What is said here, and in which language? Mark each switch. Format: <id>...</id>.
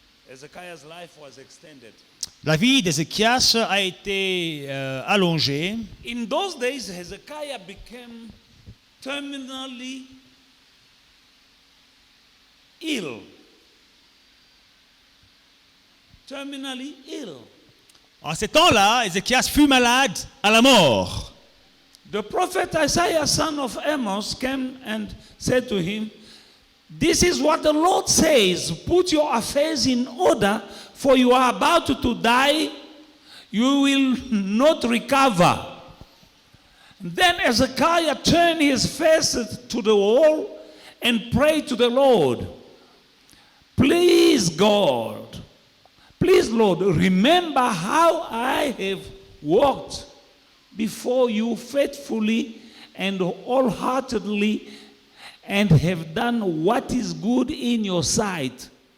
<en>Hezekiah's life was extended.</en> <fr>La vie d'Ézéchias a été allongée.</fr> <en>In those days, Hezekiah became terminally ill. Terminally ill.</en> <fr>En ces temps-là, Ézéchias fut malade à la mort.</fr> <en>The prophet Isaiah, son of Amos, came and said to him, "This is what the Lord says, put your affairs in order, for you are about to die, you will not recover." Then Hezekiah turned his face to the wall and prayed to the Lord, "Please, Lord, remember how I have walked before you faithfully and wholeheartedly and have done what is good in your sight."</en>